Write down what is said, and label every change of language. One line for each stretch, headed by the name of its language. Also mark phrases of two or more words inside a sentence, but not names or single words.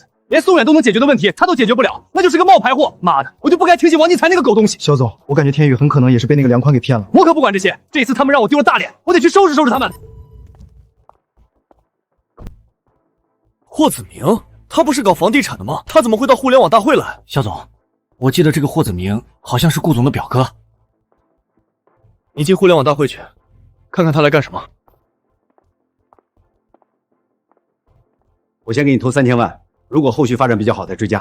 Chinese: 連宋遠都能解決的問題，他都解決不了，那就是個冒牌貨！媽的，我就不該聽信王尼才那個狗東西。肖總，我感覺天宇很可能也是被那個梁寬給騙了。我可不管這些，這次他們讓我丟了大臉，我得去收拾收拾他們。霍子明，他不是搞房地產的嗎？他怎麼會到互聯網大會來？肖總，我記得這個霍子明好像是顧總的表哥。你進互聯網大會去，看看他來幹什麼。我先給你投3000萬。如果後續發展比較好，再追加。